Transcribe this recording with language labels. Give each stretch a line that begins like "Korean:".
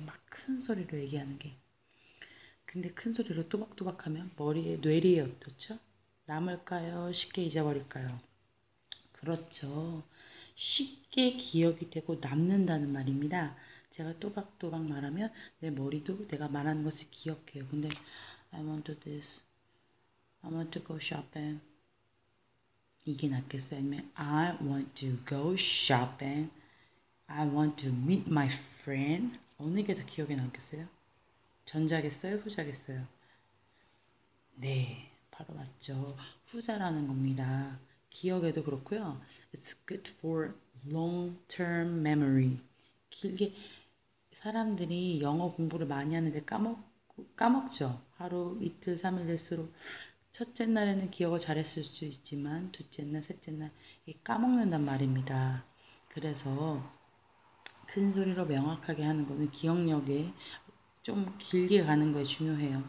Korean: 막 큰 소리로 얘기하는 게. 근데 큰 소리로 또박또박 하면 뇌리에 어떻죠? 남을까요? 쉽게 잊어버릴까요? 그렇죠. 쉽게 기억이 되고 남는다는 말입니다. 제가 또박또박 말하면 내 머리도 내가 말하는 것을 기억해요. 근데
English: I want to this, I want to go shopping
Korean: 이게 낫겠어요? 아니면
English: I want to go shopping, I want to meet my friend
Korean: 어느 게 더 기억에 남겠어요? 전자겠어요? 후자겠어요? 네, 바로 맞죠. 후자라는 겁니다. 기억에도 그렇고요.
English: It's good for long-term memory.
Korean: 길게 사람들이 영어 공부를 많이 하는데 까먹죠. 하루, 이틀, 3일 될수록 첫째 날에는 기억을 잘했을 수 있지만 둘째 날, 셋째 날 까먹는단 말입니다. 그래서 큰 소리로 명확하게 하는 거는 기억력에 좀 길게 가는 거에 중요해요.